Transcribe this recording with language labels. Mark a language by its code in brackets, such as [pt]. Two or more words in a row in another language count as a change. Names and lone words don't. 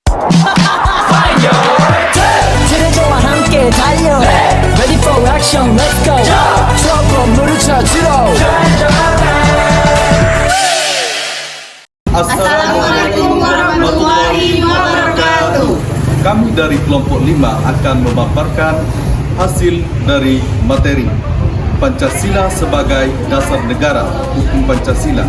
[ko] 지뢰조와 함께 달려 [en] Ready for action, let's go [ko] 추억 건물을 찾으러 [ar] السلام عليكم ورحمة الله وبركاته. [id] Kami dari kelompok 5 akan memaparkan hasil dari materi Pancasila sebagai dasar negara, hukum Pancasila.